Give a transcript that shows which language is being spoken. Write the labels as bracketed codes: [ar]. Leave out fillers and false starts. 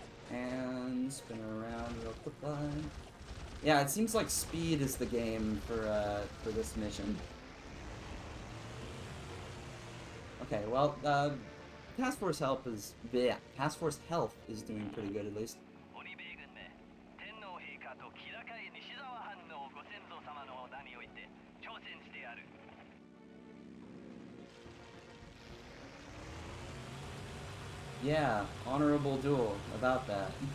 [en] And spin around real quick line. Yeah, it seems like speed is the game for this mission. Okay, well, Task Force Health is... Yeah, Task Force Health is doing pretty good, at least. [ja] 鬼米軍め、天皇陛下と気高い西沢藩のご先祖様の名において挑戦してやる。 [en] Yeah, honorable duel about that.